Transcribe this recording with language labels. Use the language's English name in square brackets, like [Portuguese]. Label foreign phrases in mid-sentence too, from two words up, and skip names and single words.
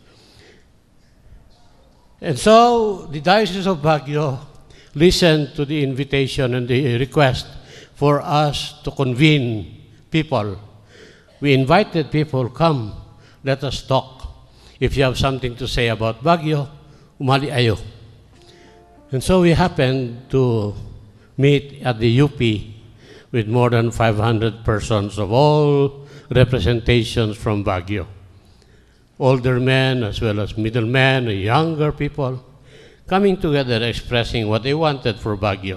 [English] And so the Diocese of Baguio listened to the invitation and the request for us to convene people. We invited people, come, let us talk. If you have something to say about Baguio, [Iloko] umali ayo. [English] And so we happened to meet at the UP with more than 500 persons of all representations from Baguio. Older men as well as middle men, younger people, coming together expressing what they wanted for Baguio.